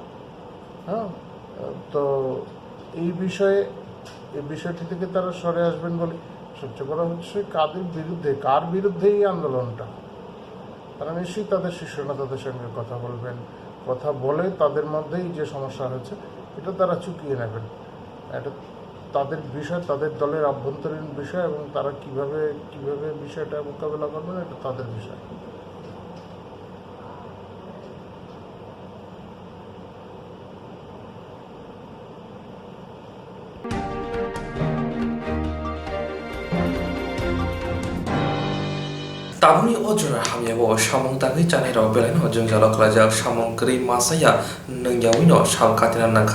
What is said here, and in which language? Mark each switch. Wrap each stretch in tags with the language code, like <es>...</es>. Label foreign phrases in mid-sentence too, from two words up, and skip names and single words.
<bn>হ্যাঁ, তো এই বিষয়টি থেকে তারা সরে আসবেন বলে সবচেয়ে বড় হচ্ছে কার বিরুদ্ধে এই আন্দোলনটা, তারা নিশ্চয়ই তাদের শীর্ষ নেতাদের সঙ্গে কথা বলবেন, কথা বলে তাদের মধ্যেই যে সমস্যা হয়েছে এটা তারা চুকিয়ে নেবেন। এটা তাদের বিষয়, তাদের দলের আভ্যন্তরীণ বিষয়, এবং তারা কিভাবে বিষয়টা মোকাবেলা করবেন এটা তাদের বিষয়।</bn> <trp>Tabuni ojora hamyawo samung tagi chanero beleno jongjalo kalajak samung kri masaya nungyawino shalkatina nangkha.</trp>